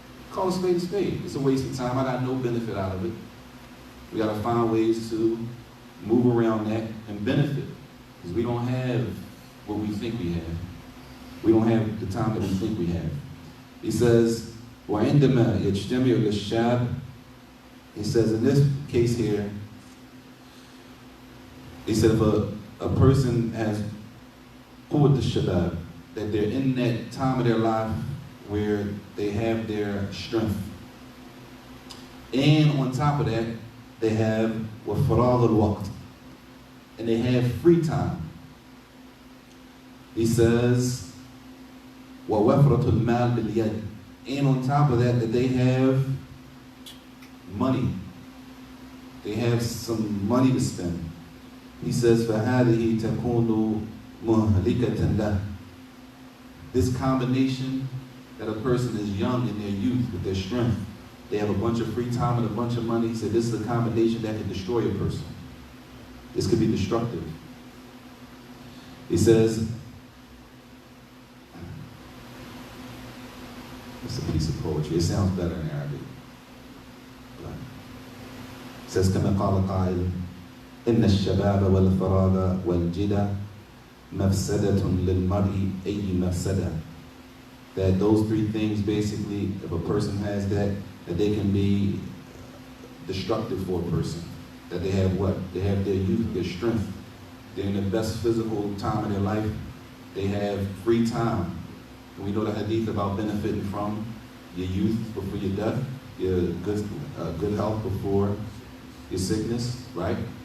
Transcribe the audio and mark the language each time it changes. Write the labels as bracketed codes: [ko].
[en] Call a spade a spade. It's a waste of time. I got no benefit out of it. We got to find ways to move around that and benefit. Because we don't have what we think we have. We don't have the time that we think we have. He says, [ar] وَعِنْدَمَا يَجْتَمِعُ لِلشَّابِ. [en] He says, in this case here, he said if a person has quwwat al-shabab, that they're in that time of their life where they have their strength. And on top of that, they have [ar] وَفَرَاغُ الْوَقْتِ, [en] and they have free time. He says, [ar] وَوَفْرَةُ الْمَالِ بِالْيَدِ, [en] and on top of that they have money. They have some money to spend. He says, [ar] فَهَذِهِ تَكُونُ مُهْلِكَةً لَهُ. [en] This combination, that a person is young in their youth with their strength, they have a bunch of free time and a bunch of money. He said this is a combination that can destroy a person. This could be destructive. He says, it's a piece of poetry. It sounds better in Arabic. It says, [ar] كما قال قائل إن الشباب والفراغ والجدة مفسدة للمرء أي مفسدة. [en] That those three things basically, if a person has that they can be destructive for a person. That they have what? They have their youth, their strength. They're in the best physical time of their life. They have free time. And we know the hadith about benefiting from your youth before your death, your good health before your sickness, right?